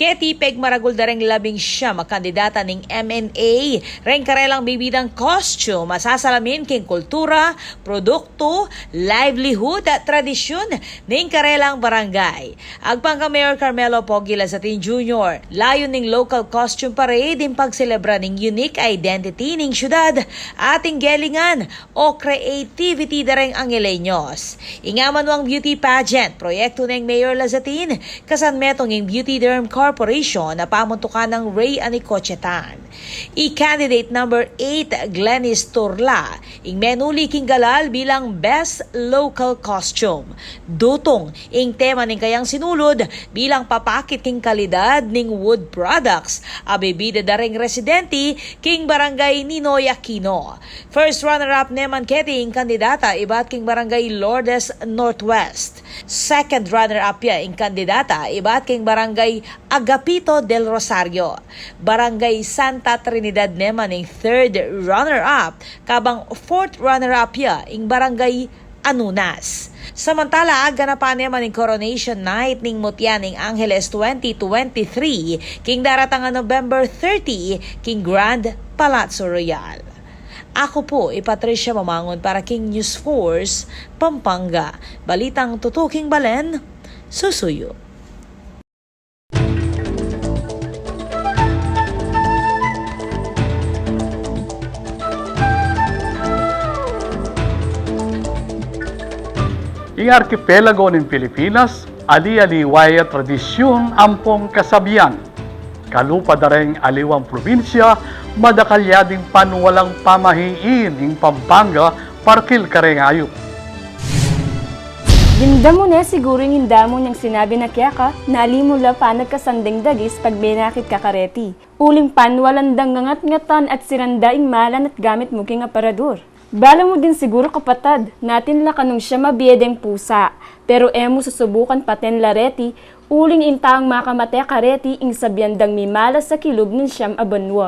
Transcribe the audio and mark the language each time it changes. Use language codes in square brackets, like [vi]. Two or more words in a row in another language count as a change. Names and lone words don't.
[pam] Ketipeg maragul dareng 11 makandidata ning MNA reng karelang bibidang costume masasalamin king kultura, produkto, livelihood at tradisyon ning karelang barangay. Agpang ka Mayor Carmelo Pogi Lazatin Jr. Layon ning [en] local costume parade [pam] in pagselebra ng [en] unique identity [pam] ng syudad ating gelingan o creativity dareng Angeleños. Ingaman wang [en] beauty pageant, [pam] proyekto ng Mayor Lazatin, kasanmetong ng Beauty Derm Corporation na pamuntukan ng Ray Anicochetan. I-candidate number 8, Glennis Turla, ing menuli king galal bilang Best Local Costume. Dutong, ing tema ning kayang sinulod bilang papakit king kalidad ning wood products Abibida da ring residente king barangay Ninoy Aquino. [en] First runner-up [pam] naman keti ing kandidata ibat king barangay Lourdes Northwest. [en] Second runner-up [pam] ya ing kandidata ibat king barangay Agapito del Rosario. Barangay Santa Trinidad naman ing [en] third runner-up [pam] kabang [en] fourth runner-up [pam] ya ing barangay Anunas. Samantala, ganapan naman ng Coronation Night ning Mutya ning Angeles 2023 king daratang November 30 king Grand Palazzo Royal. Ako po, Patricia Mamangon para King News Force, Pampanga. Balitang tutuking balen, susuyo. Ing arkipelago ng Pilipinas, ali-aliway at tradisyon ampong kasabihan. Kalupa dareng aliwang probinsya, madakalyading panwalang pamahiin ng Pampanga, parkil kareng ayop. Ganda mo na siguro yung hinda mo niyang sinabi na kaya ka, nalimula pa nagkasanding dagis pag benakit ka kareti. Uling pan walang dangangat-ngatan at sirandaing malan at gamit mo king aparador. Bala mo din siguro kapatad, natin la kanong siya mabiyedeng pusa. Pero emo susubukan paten lareti, uling intang makamate kareti ing sabyandang mimalas sa kilub ng siyam abanwa.